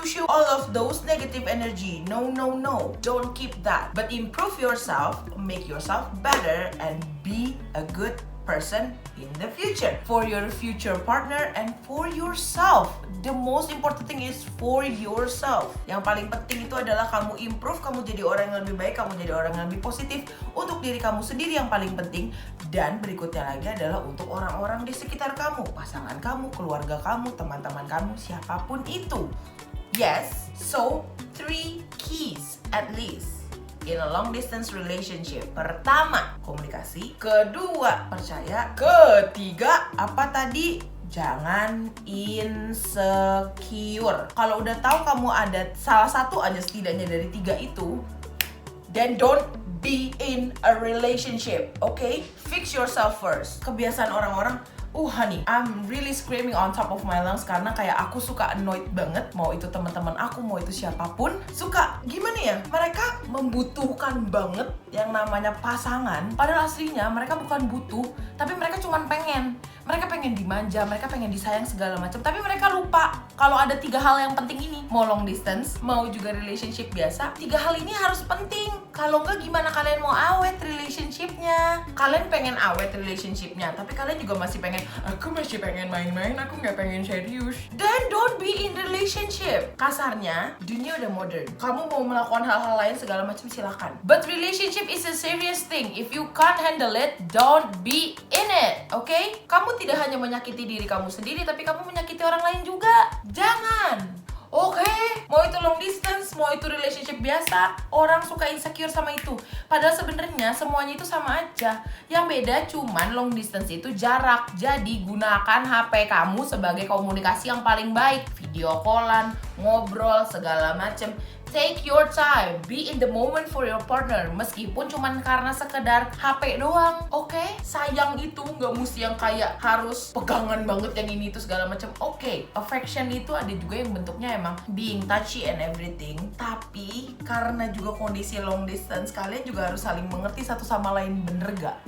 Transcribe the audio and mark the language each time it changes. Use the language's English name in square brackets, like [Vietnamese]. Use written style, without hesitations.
[English] All of those negative energy. No. Don't keep that. But improve yourself, make yourself better, and be a good person in the future. For your future partner and for yourself. The most important thing is for yourself. [Indonesian] Yang paling penting itu adalah kamu improve, kamu jadi orang yang lebih baik, kamu jadi orang yang lebih positif untuk diri kamu sendiri yang paling penting. Dan berikutnya lagi adalah untuk orang-orang di sekitar kamu, pasangan kamu, keluarga kamu, teman-teman kamu, siapapun itu. [English] Yes, so 3 keys at least in a long distance relationship. [Indonesian] Pertama, komunikasi. Kedua, percaya. Ketiga, apa tadi? Jangan insecure. Kalau udah tahu kamu ada salah satu aja setidaknya dari 3 itu, [English] then don't be in a relationship, okay? Fix yourself first. [Indonesian] Kebiasaan orang-orang, honey, [English] I'm really screaming on top of my lungs [Indonesian] karena kayak aku suka annoyed banget, mau itu teman-teman aku, mau itu siapapun, suka gimana ya? Mereka membutuhkan banget yang namanya pasangan, padahal aslinya mereka bukan butuh, tapi mereka cuma pengen. Mereka pengen dimanja, mereka pengen disayang segala macam, tapi mereka lupa kalau ada 3 hal yang penting ini. Mau long distance, mau juga relationship biasa, 3 hal ini harus penting. Kalau enggak, gimana kalian mau awet relationshipnya? Kalian pengen awet relationshipnya, tapi kalian juga masih pengen, aku masih pengen main-main, aku nggak pengen serius. [English] Then don't be in relationship. [Indonesian] Kasarnya, dunia udah modern. Kamu mau melakukan hal-hal lain segala macam, silakan. [English] But relationship is a serious thing. If you can't handle it, don't be in it. Okay? [Indonesian] Kamu tidak hanya menyakiti diri kamu sendiri, tapi kamu menyakiti orang lain juga. Jangan. Oke, mau itu long distance, mau itu relationship biasa, orang suka insecure sama itu. Padahal sebenarnya semuanya itu sama aja. Yang beda cuman long distance itu jarak. Jadi gunakan HP kamu sebagai komunikasi yang paling baik. Video callan, ngobrol, segala macem. [English] Take your time, be in the moment for your partner. [Indonesian] Meskipun cuman karena sekedar HP doang, oke? Sayang itu nggak mesti yang kayak harus pegangan banget yang ini itu segala macam. Oke, affection itu ada juga yang bentuknya emang [English] being touchy and everything. [Indonesian] Tapi karena juga kondisi long distance, kalian juga harus saling mengerti satu sama lain, bener gak?